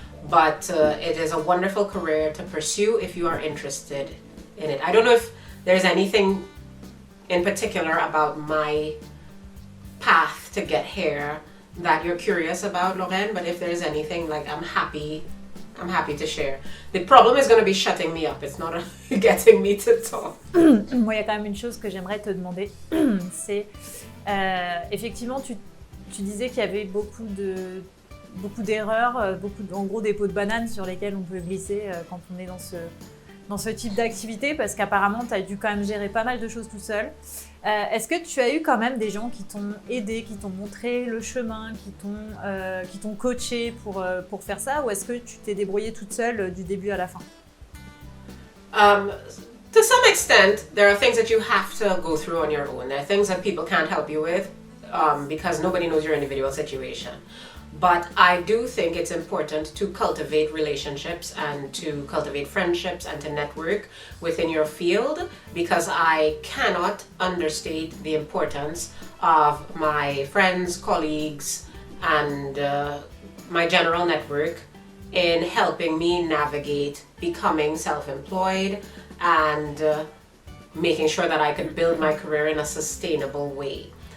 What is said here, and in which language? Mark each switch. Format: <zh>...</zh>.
<en>But it is a wonderful career to pursue if you are interested in it. I don't know if there's anything in particular about my path to get here that you're curious about, Lorraine, but if there's anything, like, I'm happy to share. The problem is going to be shutting me up. It's not getting me to talk.</en> <fr>Moi, il y a quand même une chose que j'aimerais te demander. C'est, effectivement, tu disais qu'il y avait beaucoup d'erreurs, en gros des pots de banane sur lesquels on peut glisser quand on est dans ce type d'activité, parce qu'apparemment, tu as dû quand même gérer pas mal de choses tout seul. Est-ce que tu as eu quand même des gens qui t'ont aidé, qui t'ont montré le chemin, qui t'ont coaché pour faire ça, ou est-ce que tu t'es débrouillée toute seule du début à la fin?</fr> <en>To some extent, there are things that you have to go through on your own. There are things that people can't help you with because nobody knows your individual situation. But I do think it's important to cultivate relationships and to cultivate friendships and to network within your field, because I cannot understate the importance of my friends, colleagues, and my general network in helping me navigate becoming self-employed and making sure that I could build my career in a sustainable way.</en>